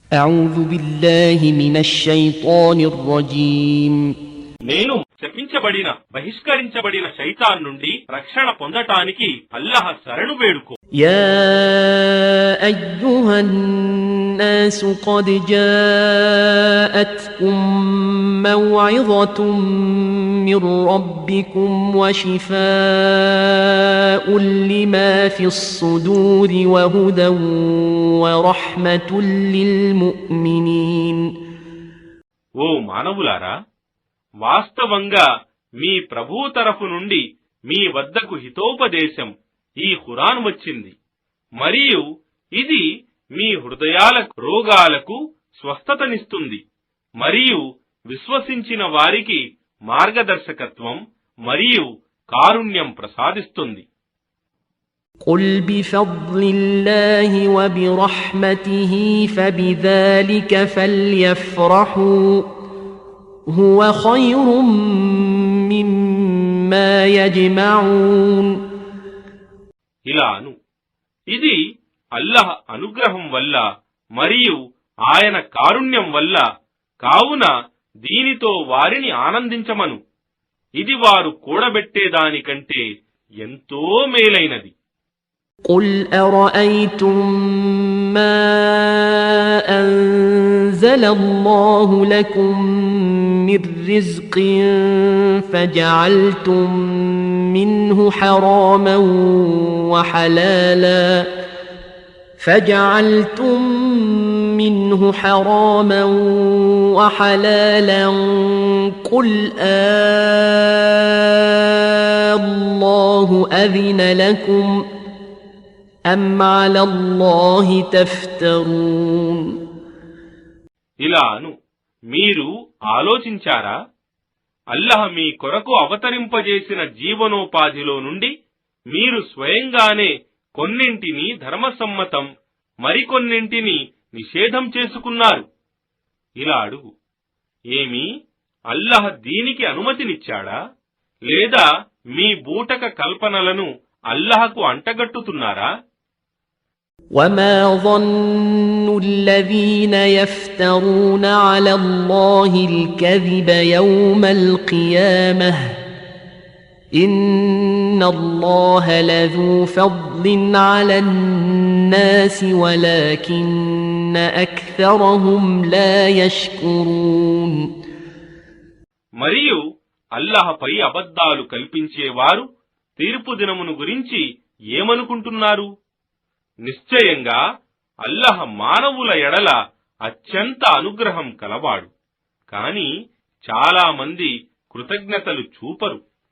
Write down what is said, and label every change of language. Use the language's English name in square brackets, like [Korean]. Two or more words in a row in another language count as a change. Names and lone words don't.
[Arabic] أعوذ بالله من الشيطان الرجيم [Telugu] నేను శపించబడిన బహిష్కరించబడిన శైతాన్ నుండి రక్షణ పొందటానికి అల్లాహ్ శరణు వేడుకో. [Arabic] يا أيها الناس قد جاءتكم موعظة من ربكم وشفاء لما في الصدور وهدى ورحمة للمؤمنين. [Telugu] ఓ మానవులారా, వాస్తవంగా మీ ప్రభువు తరఫు నుండి మీ వద్దకు హితోపదేశం ఈ ఖురాన్ వచ్చింది, మరియు ఇది మీ హృదయాల రోగాలకు స్వస్థతనిస్తుంది మరియు విశ్వసించిన వారికి మార్గదర్శకత్వం మరియు కారుణ్యం ప్రసాదిస్తుంది. [Arabic] قل بفضل الله وبرحمته فبذلك فليفرحوا هو خير مما يجمعون. [Telugu] ఇలాను, ఇది అల్లాహ్ అనుగ్రహం వల్ల మరియు ఆయన కారుణ్యం వల్ల, కావున దీనితో వారిని ఆనందించమను, ఇది వారు కూడబెట్టేదానికంటే ఎంతో మేలైనది. [Arabic] قل أرأيتم ما أنزل الله لكم من رزق فجعلتم منه حراما وحلالا قل الله أذن لكم أم على الله تفترون. [Telugu] ఇలాను, మీరు ఆలోచించారా, అల్లాహ్ మీ కొరకు అవతరింపజేసిన జీవనోపాధిలో నుండి మీరు స్వయంగానే కొన్నింటిని ధర్మసమ్మతం, మరికొన్నింటిని నిషేధం చేసుకున్నారు. ఇలా అడుగు, ఏమి అల్లాహ్ దీనికి అనుమతినిచ్చాడా, లేదా మీ బూటక కల్పనలను అల్లాహ్కు అంటగట్టుతున్నారా? [Arabic] وما ظن الذين يفترون على الله الكذب يوم القيامة إن الله لذو فضل على الناس ولكن أكثرهم لا يشكرون. [Telugu] మరియు అల్లాహ్పై అబద్ధాలు కల్పించేవారు తీర్పు దినమును గురించి ఏమనుకుంటున్నారు? నిశ్చయంగా అల్లాహ్ మానవుల ఎడల అత్యంత అనుగ్రహం కలవాడు, కాని చాలా మంది కృతజ్ఞతలు చూపరు.